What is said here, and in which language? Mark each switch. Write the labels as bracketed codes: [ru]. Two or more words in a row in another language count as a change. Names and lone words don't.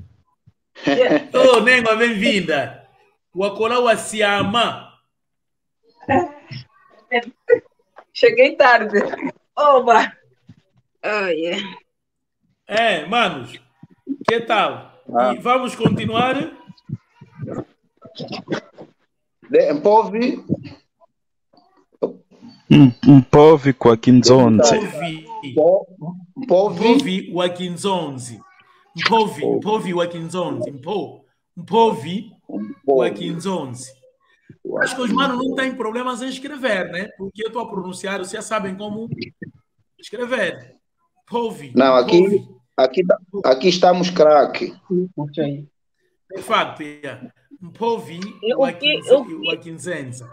[pt] Oh, Nengo, bem-vinda. O Acolá Wasiama. Cheguei tarde. [en] Oba! Oh, yeah. [pt] Manos, que tal? E vamos continuar? Mpovi. [kg] Mpovi kwa Kinzonzi. Mpovi wa Kinzonzi. Mpovi wa Kinzonzi. Mpovi wa Kinzonzi. [pt] Acho que os manos não têm problemas em escrever, né? Porque eu estou a pronunciar, vocês já sabem como escrever. Mpovi. Não, aqui aqui estamos craque. De facto, [kg] Mpovi o Akinzenza.